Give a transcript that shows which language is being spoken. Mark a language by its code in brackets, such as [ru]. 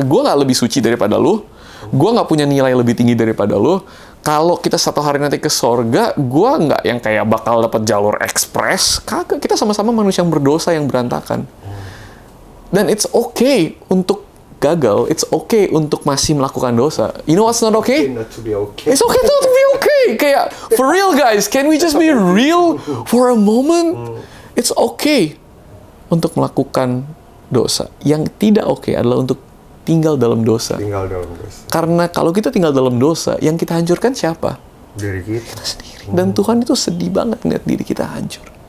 [id] Gue gak lebih suci daripada lu. Gue gak punya nilai lebih tinggi daripada lu. Kalau kita satu hari nanti ke sorga, gue nggak yang kayak bakal dapat jalur ekspres. Kagak, kita sama-sama manusia yang berdosa, yang berantakan. Dan [en] it's okay [id] untuk gagal. [en] It's okay [id] untuk masih melakukan dosa. [en] You know what's not okay? Not to be okay. It's okay not to be okay. Kayak, for real guys, can we just be real for a moment? It's okay [id] untuk melakukan dosa. Yang tidak okay adalah untuk tinggal dalam dosa. Tinggal dalam dosa. Karena kalau kita tinggal dalam dosa, yang kita hancurkan siapa? Diri kita. Kita sendiri. Dan Tuhan itu sedih banget ngeliat diri kita hancur.